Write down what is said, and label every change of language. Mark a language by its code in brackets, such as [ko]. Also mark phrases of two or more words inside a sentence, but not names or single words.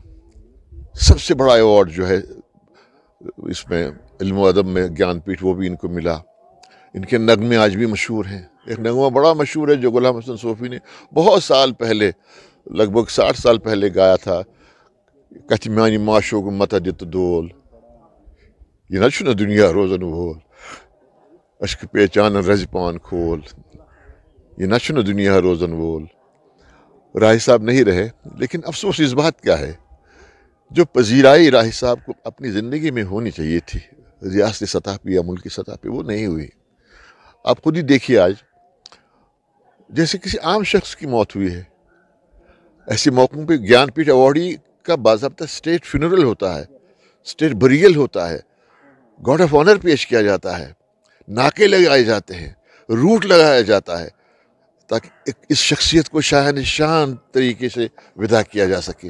[ur] سب سے بڑا ایوارڈ جو ہے اس میں علم ادب میں گیان پیٹھ، وہ بھی ان کو ملا. ان کے نغمے آج بھی مشہور ہیں۔ ایک نغمہ بڑا مشہور ہے جو غلام حسن صوفی نے بہت سال پہلے، لگ بھگ 60 سال پہلے گایا تھا. [ks] कचम्यानी माशो को मत दित दोल, ये न छुना दुनिया रोज़न वोल, अश्क पहचान रजपान खोल, ये न छुना दुनिया रोज़न वोल। [ur] راہی صاحب نہیں رہے، لیکن افسوس اس بات کیا ہے، جو پذیرائی راہی صاحب کو اپنی زندگی میں ہونی چاہیے تھی ریاستی سطح پر یا ملکی سطح پر، وہ نہیں ہوئی. آپ خود ہی دیکھیے، آج جیسے کسی عام شخص کی موت ہوئی ہے، ایسے موقعوں پہ گیان پیٹھ ایوارڈی کا باضابطہ [en] state funeral [ur] ہوتا ہے, [en] state burial [ur] ہوتا ہے, [en] god of honour [ur] پیش کیا جاتا ہے، ناکے لگائے جاتے ہیں، روٹ لگایا جاتا ہے، تاکہ اس شخصیت کو شان طریقے سے وداع کیا جا سکے.